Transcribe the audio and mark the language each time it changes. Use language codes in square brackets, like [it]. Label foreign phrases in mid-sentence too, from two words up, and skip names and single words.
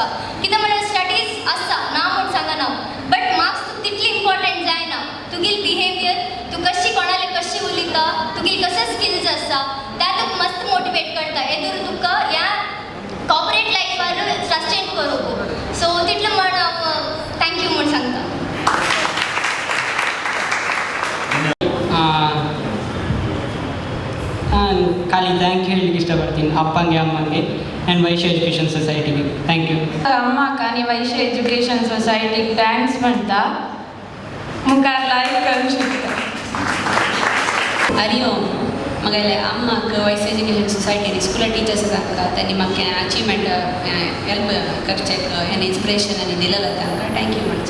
[kok] कितें म्हणल्यार स्टडीज आसता ना म्हूण सांगना [en] but marks [kok] तुका तितली इम्पॉर्टंट जायना. तुगेल बिहेवियर तूं कशी कोणाले कशी उलयता तुगेल कशे स्किल्स आसता त्या तुका मस्त मोटिवेट करता येदूर तुका ह्या कॉर्पोरेट लायफार सस्टेन करूंक. सो तितलें म्हण हांव थँक्यू म्हूण सांगता. [kn] ಖಾಲಿ [en] thank you [kn] ಹೇಳಲಿಕ್ಕೆ ಇಷ್ಟಪಡ್ತೀನಿ ಅಪ್ಪಂಗೆ ಅಮ್ಮಂಗೆ ಆ್ಯಂಡ್ ವೈಶ್ಯ ಎಜುಕೇಷನ್ ಸೊಸೈಟಿಗೆ [en] thank you. [kok] अम्मा आणि वैश्य एज्युकेशन सोसायटीक थँक्स म्हणटा मुखार लायफ करूंक शकता. हरिओम मगेले अम्माक वैश्य एज्युकेशन सोसायटी स्कूल टीचर्स आसता त्यांनी म्हाका [en] achievement help [kok] करचेक हें इन्स्पिरेशन आनी दिलेलं तांकां थँक्यू म्हणचें.